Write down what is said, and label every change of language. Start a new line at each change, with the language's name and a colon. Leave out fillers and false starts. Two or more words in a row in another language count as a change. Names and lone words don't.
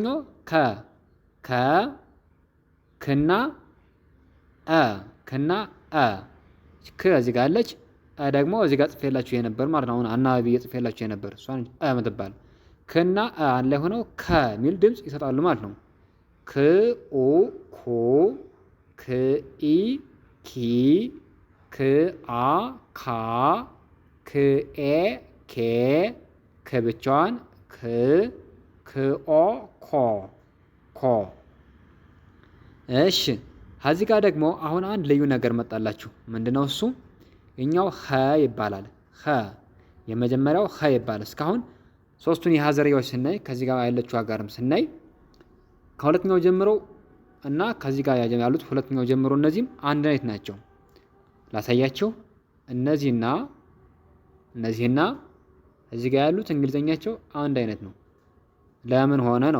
Amharic: ይሄኛው ክና አ ክ እዚህ ጋር አለች። ደግሞ እዚህ ጋር ጽፌላችሁ የነበር ማለት ነው። አሁን አናባቢ ጽፌላችሁ የነበር እሷን የምትባል ክና አንድ ላይ ሆነው ከሚል ድምጽ ይሰጣሉ ማለት ነው። ክ ኡ ኩ ክ ኢ ኪ ክ አ ካ ክ ኤ ኬ ክ ብቻዋን ክ ኦ ኮ። እሺ ከዚህ ጋር ደግሞ አሁን አንድ ልዩ ነገር መጣላችሁ። ምንድነው እሱ? እኛው ኸ ይባላል። ኸ የመጀመሪያው ኸ ይባላል። እስካሁን ሶስቱን የሀዘርያዎች ስናይ ከዚህ ጋር ያለችው ጋርም ስናይ ከሁለተኛው ጀምሮ እና ከዚህ ጋር ያሉት ሁለተኛው ጀምሮ እነዚህም አንድ አይነት ናቸው። ላሳያችሁ። እነዚህና እዚህ ጋር ያሉት እንግሊዘኛቸው አንድ አይነት ነው። ለምን ሆነ ነው?